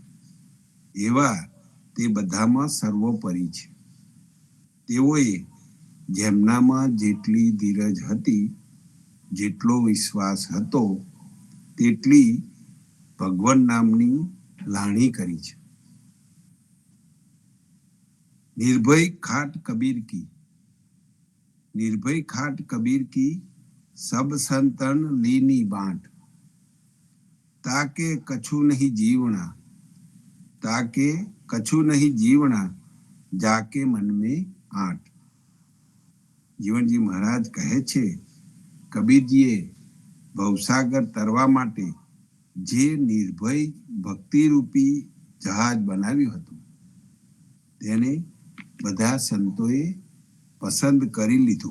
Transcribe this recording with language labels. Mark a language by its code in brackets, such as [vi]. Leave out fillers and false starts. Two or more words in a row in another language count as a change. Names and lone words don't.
[gu] એવા તે બધામાં સર્વોપરી છે. તેઓએ જેમનામાં જેટલી ધીરજ હતી, જેટલો વિશ્વાસ હતો, તેટલી ભગવાન નામની લાણી કરી છે. [hi] निर्भय खाट कबीर की, निर्भय खाट कबीर की, सब संतन लीनी बांट, ताके कछु नहीं जीवना, ताके कछु नहीं जीवना, जाके मन में आट. [gu] જીવનજી મહારાજ કહે છે, કબીરજીએ ભવસાગર તરવા માટે જે નિર્ભય ભક્તિરૂપી જહાજ બનાવ્યું હતું, તેને બધા સંતોએ પસંદ કરી લીધું.